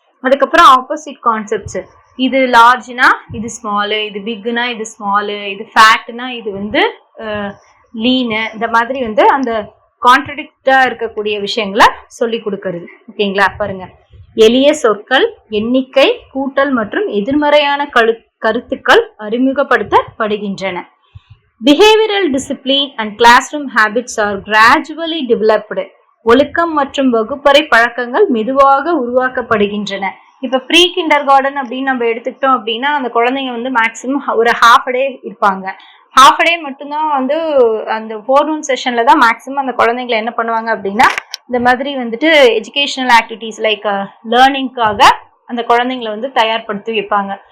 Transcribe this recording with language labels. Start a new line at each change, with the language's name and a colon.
Tamil: அதுக்கப்புறம் opposite concepts, இது லார்ஜ்னா இது ஸ்மாலு, இது பிக்னா இது ஸ்மாலு, இது ஃபேட்னா இது வந்து லீனு, இந்த மாதிரி வந்து அந்த கான்ட்ரடிக்டா இருக்கக்கூடிய விஷயங்களை சொல்லி கொடுக்கறது. ஓகேங்களா? பாருங்க, எளிய சொற்கள், எண்ணிக்கை, கூட்டல் மற்றும் எதிர்மறையான கருத்துக்கள் அறிமுகப்படுத்தப்படுகின்றன.
English: Behavioral discipline and classroom habits are gradually developed.
Tamil: ஒழுக்கம் மற்றும் வகுப்பறை பழக்கங்கள் மெதுவாக உருவாக்கப்படுகின்றன. இப்ப ப்ரீ கிண்டர் கார்டன் அப்படின்னு நம்ம எடுத்துக்கிட்டோம் அப்படின்னா அந்த குழந்தைங்க வந்து மேக்சிமம் ஒரு ஹாஃப் டே இருப்பாங்க. ஹாஃப் டே மட்டும்தான் வந்து அந்த ஃபோர்நூன் செஷன்ல தான் மேக்சிமம் அந்த குழந்தைங்களை என்ன பண்ணுவாங்க அப்படின்னா இந்த மாதிரி வந்துட்டு எஜுகேஷனல் ஆக்டிவிட்டிஸ் லைக் லேர்னிங்காக அந்த குழந்தைங்களை வந்து தயார்படுத்தி வைப்பாங்க.